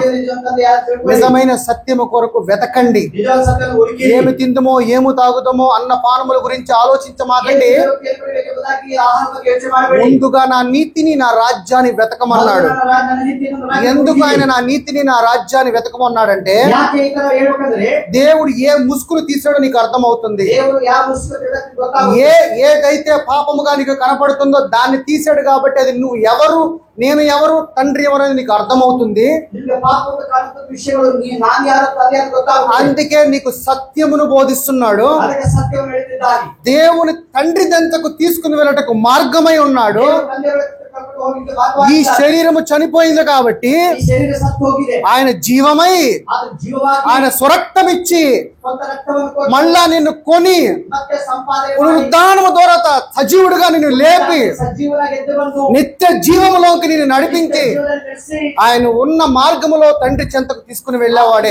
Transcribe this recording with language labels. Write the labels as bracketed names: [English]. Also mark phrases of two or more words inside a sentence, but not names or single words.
[Telugu] నిజమైన సత్యము కొరకు వెతకండి. ఏమి తిందుమో ఏమి తాగుతామో అన్న పానముల గురించి ఆలోచించమాకండి. ముందుగా నా నీతిని, నా రాజ్యాన్ని వెతకమన్నాడు. ఎందుకు ఆయన నా నీతిని నా రాజ్యాన్ని వెతకమన్నాడంటే [Kannada] ಯಾಕೆ ಈ ತರ ಹೇಳ್ಬೇಕಂದ್ರೆ [Telugu] దేవుడు ఏ ముసుగులు తీసాడో నీకు అర్థమవుతుంది. [Kannada] ದೇವರು ಯಾವ ಮುಸುಕು ಗೊತ್ತಾಗುತ್ತೆ. [Telugu] ఏదైతే పాపముగా నీకు కనపడుతుందో దాన్ని తీసాడు కాబట్టి అది నువ్వు ఎవరు నేను ఎవరు తండ్రి ఎవరు అని నీకు అర్థమవుతుంది. [Kannada] ನಿಮಗೆ ಪಾಪದ ಕಾರಣದ ವಿಷಯಗಳು ನಾನು ಯಾರು ತಂದೆ ಅಂತ ಗೊತ್ತಾಗುತ್ತೆ. [Telugu] అందుకే నీకు సత్యమును బోధిస్తున్నాడు. [Kannada] ಅದಕ್ಕೆ ಸತ್ಯವನ್ನು ಹೇಳ್ತಿದ್ದಾನೆ. [Telugu] దేవుని తండ్రి దంతకు తీసుకుని వెళ్ళటకు మార్గమై ఉన్నాడు. ఈ శరీరము చనిపోయింది కాబట్టి ఆయన జీవమై ఆయన స్వరక్తమిచ్చి మళ్ళా నిన్ను కొని పునరుద్ధానము ద్వారా సజీవుడుగా నిన్ను లేపి నిత్య జీవములోకి నిన్ను నడిపించి ఆయన ఉన్న మార్గములో తండ్రి చెంతకు తీసుకుని వెళ్ళేవాడే.